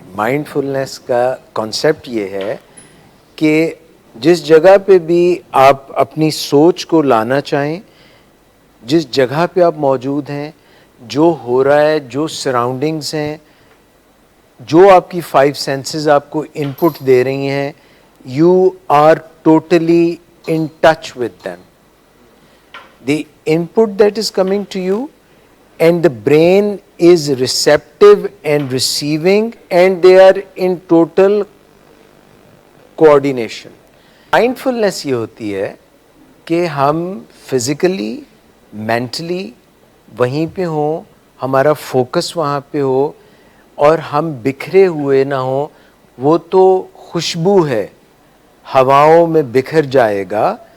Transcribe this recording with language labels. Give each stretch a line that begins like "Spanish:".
Urdu: مائنڈفلنس کا کانسیپٹ یہ ہے کہ جس جگہ پہ بھی آپ اپنی سوچ کو لانا چاہیں، جس جگہ پہ آپ موجود ہیں، جو ہو رہا ہے، جو سراؤنڈنگز ہیں، جو آپ کی 5 سینسز آپ کو انپٹ دے رہی ہیں،
English: You are totally in touch with them. The input that is coming to you and the brain is receptive and receiving and they are in total coordination.
Urdu: Mindfulness یہ ہوتی ہے کہ ہم فزیکلی مینٹلی وہیں پہ ہوں، ہمارا فوکس وہاں پہ ہو اور ہم بکھرے ہوئے نہ ہوں. وہ تو خوشبو ہے، ہواؤں میں بکھر جائے گا.